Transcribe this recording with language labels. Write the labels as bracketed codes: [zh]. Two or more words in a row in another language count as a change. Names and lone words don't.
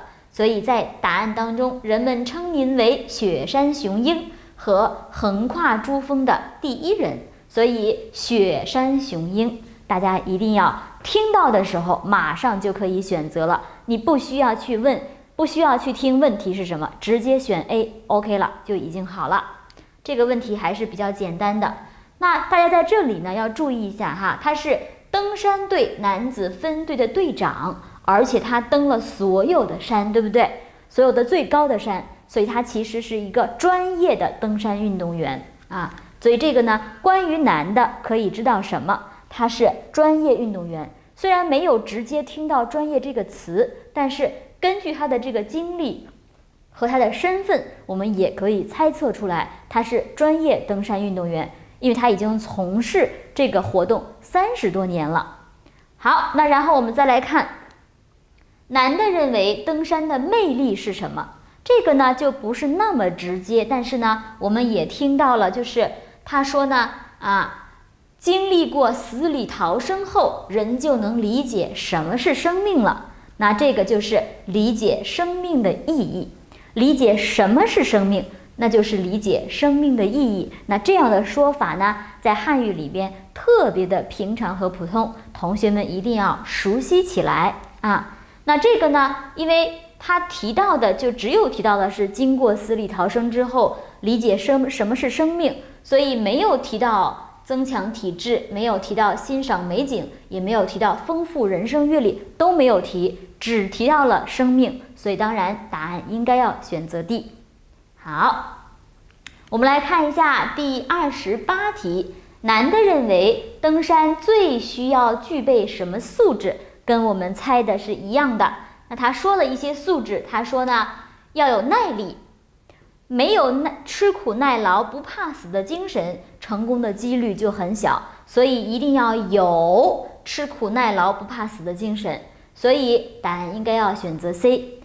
[zh] 所以在答案當中，人們稱您為雪山雄鷹和橫跨珠峰的第一人，所以雪山雄鷹，大家一定要聽到的時候馬上就可以選擇了，你不需要去問，不需要去聽問題是什麼，直接選 A，OK 了就已經好了。這個問題還是比較簡單的。那大家在這裡呢要注意一下哈，他是登山隊男子分隊的隊長。而且他登了所有的山，对不对？所有的最高的山，所以他其實是一個專業的登山運動員啊。所以這個呢，關於男的可以知道什麼？他是專業運動員。雖然沒有直接聽到專業這個詞，但是根據他的這個經歷和他的身份，我們也可以猜測出來，他是專業登山運動員，因為他已經從事這個活動30多年了。好，那然後我們再來看。男的認為登山的魅力是什麼？這個呢就不是那麼直接，但是呢我們也聽到了，就是他說呢經歷過死裡逃生後，人就能理解什麼是生命了。那這個就是理解生命的意義，理解什麼是生命，那就是理解生命的意義。那這樣的說法呢，在漢語裡邊特別的平常和普通，同學們一定要熟悉起來啊。那這個呢，因為他提到的就只有提到的是經過死裡逃生之後理解什麼是生命，所以沒有提到增強體質，沒有提到欣賞美景，也沒有提到豐富人生閱歷，都沒有提，只提到了生命，所以當然答案應該要選擇 D。好，我們來看一下第28題，男的認為登山最需要具備什麼素質？跟我們猜的是一樣的。那他說了一些素質，他說呢，要有耐力，沒有吃苦耐勞不怕死的精神，成功的幾率就很小。所以一定要有吃苦耐勞不怕死的精神，所以答案應該要選擇 C。